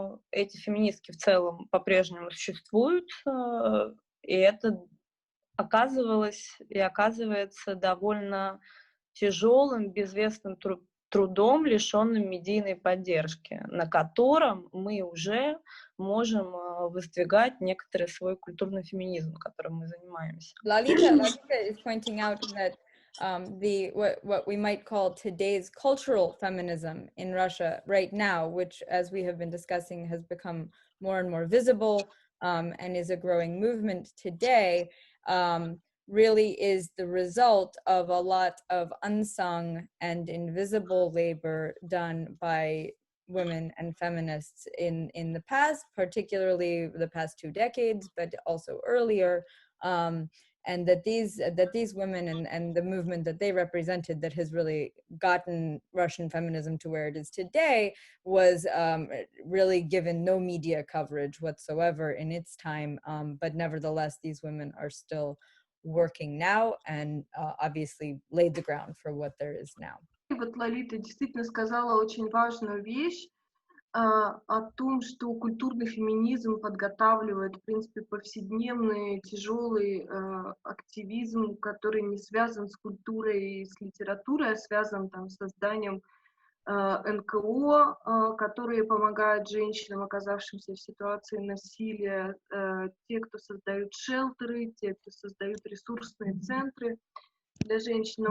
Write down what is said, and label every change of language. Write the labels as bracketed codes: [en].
[ru] Эти феминистки в целом по-прежнему существуют, и это оказывалось и оказывается довольно тяжелым, безвестным трудом, лишенным медийной поддержки, на котором мы уже можем воздвигать некоторый свой культурный феминизм, которым мы занимаемся. [en] Lolita is pointing out that what we might call today's cultural feminism in Russia right now, which, as we have been discussing, has become more and more visible and is a growing movement today, really is the result of a lot of unsung and invisible labor done by women and feminists in the past, particularly the past 2 decades, but also earlier, and that these women and the movement that they represented that has really gotten Russian feminism to where it is today was really given no media coverage whatsoever in its time, but nevertheless these women are still working now and obviously laid the ground for what there is now. [ru] Вот Лолита действительно сказала очень важную вещь о том, что культурный феминизм подготавливает, в принципе, повседневный тяжелый активизм, который не связан с культурой и с литературой, а связан там с созданием НКО, которые помогают женщинам, оказавшимся в ситуации насилия, те, кто создают шелтеры, те, кто создают ресурсные центры для женщин.